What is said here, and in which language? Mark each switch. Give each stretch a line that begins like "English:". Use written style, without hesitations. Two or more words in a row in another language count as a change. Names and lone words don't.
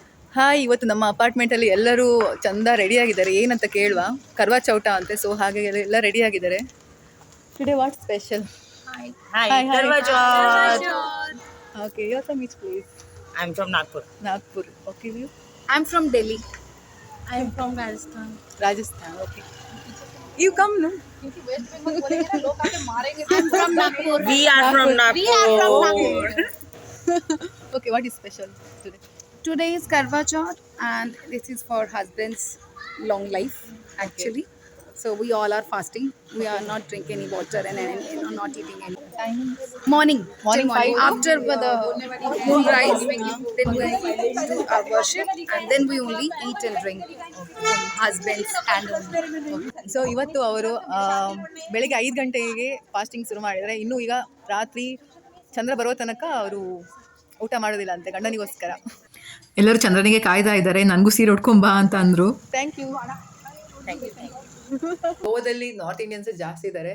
Kannada: ಹಾಯ್, ಇವತ್ತು ನಮ್ಮ ಅಪಾರ್ಟ್ಮೆಂಟಲ್ಲಿ ಎಲ್ಲರೂ ಚಂದ ರೆಡಿಯಾಗಿದ್ದಾರೆ. ಏನಂತ ಕೇಳುವ, ಕರ್ವಾ ಚೌಟ ಅಂತೆ. ಸೊ ಹಾಗೆ ಎಲ್ಲ ರೆಡಿಯಾಗಿದ್ದಾರೆ.
English: Today what special? Hi. Hi, Hi, hi. Karwa Chauth. Okay, you're from which place? I'm from Nagpur. Nagpur. Okay, you? I'm from Delhi. I'm from Rajasthan. Rajasthan. Okay. You come, no? I'm from Nagpur. We are from Nagpur. We are from Nagpur. Okay, what is special today? Today is Karwa Chauth and this is for husband's long life actually. So we all are fasting. We are not drinking any water and not eating any. Morning. Morning Till morning. 5? After the moon rise, then we do our worship and then we only eat and drink from husband's hand only.
Kannada: ಸೊ ಇವತ್ತು ಅವರು ಬೆಳಿಗ್ಗೆ 5 ಗಂಟೆಗೆ ಫಾಸ್ಟಿಂಗ್ ಶುರು ಮಾಡಿದರೆ, ಇನ್ನೂ ಈಗ ರಾತ್ರಿ ಚಂದ್ರ ಬರೋ ತನಕ ಅವರು ಊಟ ಮಾಡೋದಿಲ್ಲ ಅಂತೆ ಗಂಡನಿಗೋಸ್ಕರ. ಎಲ್ಲರೂ ಚಂದ್ರನಿಗೆ ಕಾಯ್ತಾ ಇದ್ದಾರೆ. ನನಗೂ ಸೀರೆ ಉಟ್ಕೊಂಬಾ ಅಂತ ಅಂದರು.
English: thank you.
Kannada: ಗೋವಾದಲ್ಲಿ
English: North Indians
Kannada: ಜಾಸ್ತಿ ಇದ್ದಾರೆ.